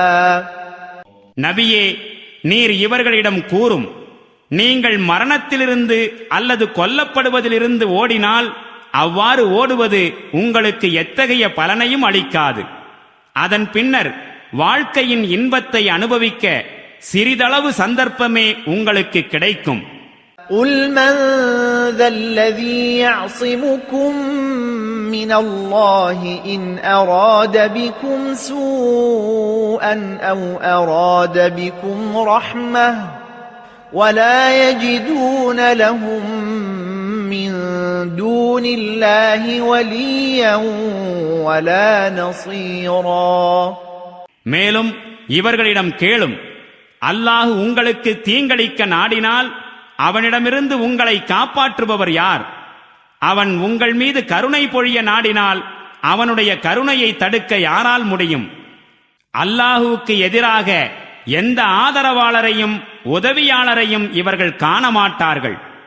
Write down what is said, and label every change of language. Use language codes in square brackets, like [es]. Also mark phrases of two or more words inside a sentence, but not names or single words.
[ta] நபியே, நீர் இவர்களிடம் கூறும், நீங்கள் மரணத்திலிருந்து அல்லது கொல்லப்படுவதிலிருந்து ஓடினால் அவ்வாறு ஓடுவது உங்களுக்கு எத்தகைய பலனையும் அளிக்காது. அதன் பின்னர் வாழ்க்கையின் இன்பத்தை அனுபவிக்க சிறிதளவு சந்தர்ப்பமே உங்களுக்கு கிடைக்கும். [ar] قُلْ مَنْ ذَا الَّذِي يَعْصِمُكُمْ مِنَ اللَّهِ إِنْ أَرَادَ بِكُمْ سُوءًا أَوْ أَرَادَ بِكُمْ رَحْمَةً وَلَا يَجِدُونَ لَهُم مِّن دُونِ اللَّهِ وَلِيًّا وَلَا نَصِيرًا. [ta] மேலும் இவர்களிடம் கேளும், அல்லாஹ் உங்களுக்கு தீங்களிக்க நாடினால் அவனிடமிருந்து உங்களை காப்பாற்றுபவர் யார்? அவன் உங்கள் மீது கருணை பொழிய நாடினால் அவனுடைய கருணையை தடுக்க யாரால் முடியும்? அல்லாஹுவுக்கு எதிராக எந்த ஆதரவாளரையும் உதவியாளரையும் இவர்கள் காண மாட்டார்கள்.